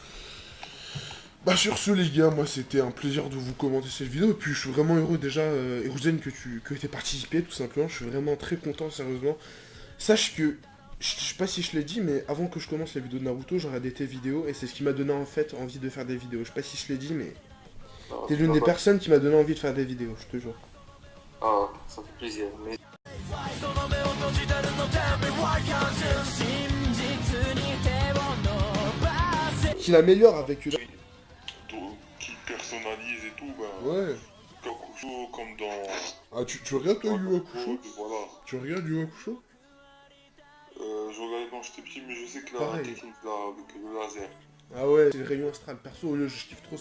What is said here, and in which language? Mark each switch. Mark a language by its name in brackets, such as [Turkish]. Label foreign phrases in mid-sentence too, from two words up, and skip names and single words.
[French] Bah sur ce les gars, moi c'était un plaisir de vous commenter cette vidéo, et puis je suis vraiment heureux déjà, Eruzen, que t'aies participé, tout simplement, je suis vraiment très content, sérieusement. Sache que, je sais pas si je l'ai dit, mais avant que je commence la vidéo de Naruto, j'ai regardé tes vidéos, et c'est ce qui m'a donné en fait envie de faire des vidéos. Je sais pas si je l'ai dit, mais t'es l'une des personnes qui m'a donné envie de faire des vidéos, je te jure. Ah, ça fait plaisir. Mais [Japanese] その目を閉じてるの [English] Tell me why can't you [Japanese] 真実に手を伸ばせ [French] Qu'il améliore avec... Qui personnalise et tout, ben. Ouais. Kakusho comme dans. Ah tu regardes toi Yu Hakusho? Voilà. Tu regardes Yu Hakusho? Je regardais quand j'étais petit, mais je sais que la Pareil. technique là, avec le laser. Ah ouais, c'est le rayon astral, perso, je kiffe trop ce